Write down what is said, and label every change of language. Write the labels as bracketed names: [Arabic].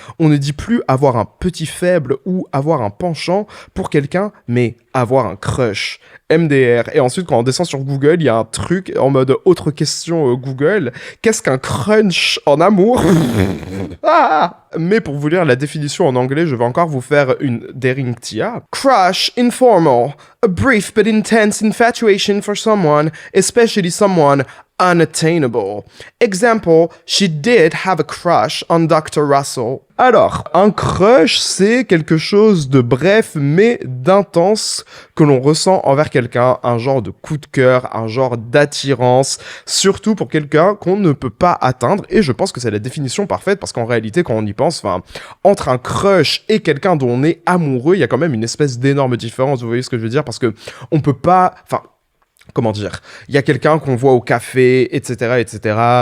[French] On ne dit plus avoir un petit faible ou avoir un penchant pour quelqu'un, mais avoir un crush. MDR. Et ensuite, quand on descend sur Google, il y a un truc en mode autre question Google. Qu'est-ce qu'un crunch en amour? Ah! Mais pour vous lire la définition en anglais, je vais encore vous faire une derinktia. [English] Crush, informal, a brief but intense infatuation for someone, especially someone unattainable. Example, she did have a crush on Dr. Russell. [French] Alors, un crush, c'est quelque chose de bref mais d'intense que l'on ressent envers quelqu'un, un genre de coup de cœur, un genre d'attirance, surtout pour quelqu'un qu'on ne peut pas atteindre, et je pense que c'est la définition parfaite, parce qu'en réalité, quand on y pense, entre un crush et quelqu'un dont on est amoureux, il y a quand même une espèce d'énorme différence, vous voyez ce que je veux dire, parce que on peut pas, comment dire, il y a quelqu'un qu'on voit au café, etc., etc.